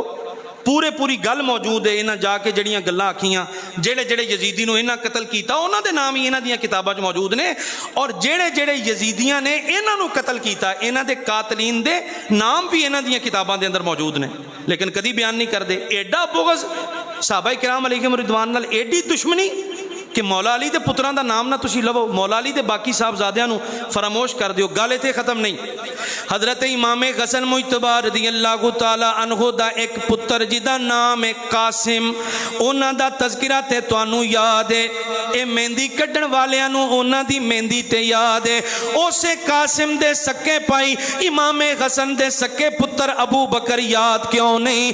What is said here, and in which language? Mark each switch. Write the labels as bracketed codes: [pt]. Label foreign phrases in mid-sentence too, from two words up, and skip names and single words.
[pa] پورے پوری گل موجود ہے، انہاں جاکے جیہڑیاں گلاں آکھیاں جیہڑے جیہڑے یزیدی نوں انہاں قتل کیتا اونہاں دے نام ہی انہاں دیاں کتاباں چ موجود نے، اور جیہڑے جیہڑے یزیدیاں نے انہاں نوں قتل کیتا انہاں دے قاتلین دے نام بھی انہاں دیاں کتاباں دے اندر موجود نے، لیکن کدی بیان نہیں کرتے. ایڈا بغض صحابہ کرام [ar] عليهم الرضوان [pa] نال، ایڈی دشمنی کہ مولا علی کے پتراں دا نام نہ تسی لوو، مولا علی کے باقی صاحبزادیاں نوں فراموش کر دیو. گل ایتھے ختم نہیں. حضرت امام حسن مجتبیٰ [ar] رضي الله تعالى عنه [pa] دا اک پتر جیدا نام ہے قاسم، اونہاں دا تذکرہ تے تہانوں یاد ہے. یہ مہندی کڈھن والیاں نوں اونہاں دی مہندی تے یاد ہے. اسے قاسم دے سکے بھائی امام حسن دے سکے پتر ابو بکر یاد کیوں نہیں?